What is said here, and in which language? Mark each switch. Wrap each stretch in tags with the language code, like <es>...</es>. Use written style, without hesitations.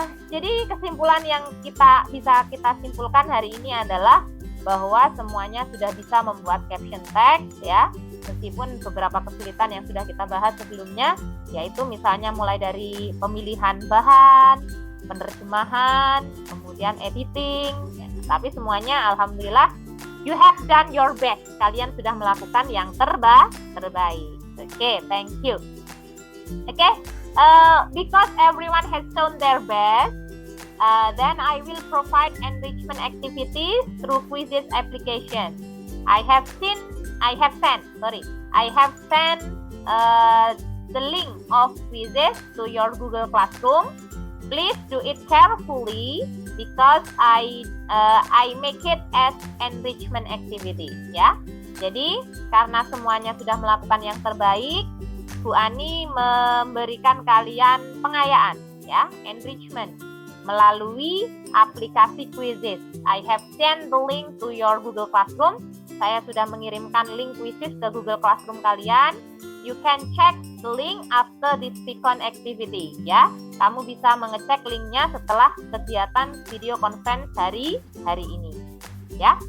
<id>Jadi kesimpulan yang bisa kita simpulkan hari ini adalah bahwa semuanya sudah bisa membuat caption text ya, meskipun beberapa kesulitan yang sudah kita bahas sebelumnya, yaitu misalnya mulai dari pemilihan bahan, penerjemahan, kemudian editing, ya. Tapi semuanya alhamdulillah</id> <en>you have done your best.</en> <id>Kalian sudah melakukan yang terbaik.</id> <en>Oke, thank you. Oke, because everyone has shown their best, then I will provide enrichment activities through Quizizz application. I have sent the link of Quizizz to your Google Classroom. Please do it carefully because I make it as enrichment activity, ya.</en> <id>Jadi karena semuanya sudah melakukan yang terbaik, Bu Ani memberikan kalian pengayaan, ya, enrichment melalui aplikasi Quizizz.</id> <en>I have sent the link to your Google Classroom.</en> <id>Saya sudah mengirimkan link Quizizz ke Google Classroom kalian.</id> <en>You can check the link after this Vicon activity, ya.</en> <id>Kamu bisa mengecek linknya setelah kegiatan video conference hari ini, ya.</id>